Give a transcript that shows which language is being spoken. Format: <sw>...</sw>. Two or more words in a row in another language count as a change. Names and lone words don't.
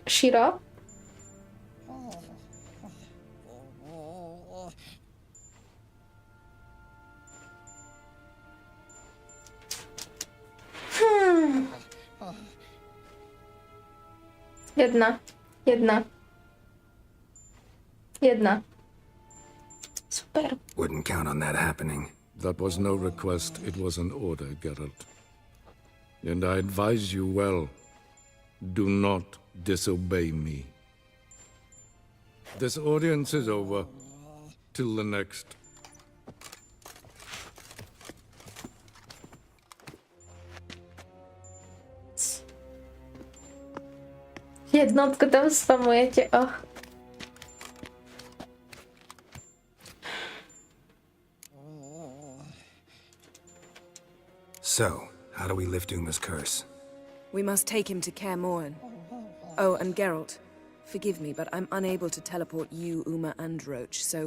<sk>Širo? Jedna. Super.</sk> <en>Wouldn't count on that happening. That was no request, it was an order, Geralt. And I advise you well, do not disobey me. This audience is over. Till the next.</en> <sk>Jednotku tam spamujete, oh.</sk> <en>So, how do we lift Uma's curse? We must take him to Kaer Morhen. Oh, and Geralt, forgive me, but I'm unable to teleport you, Uma, and Roach, so...</en>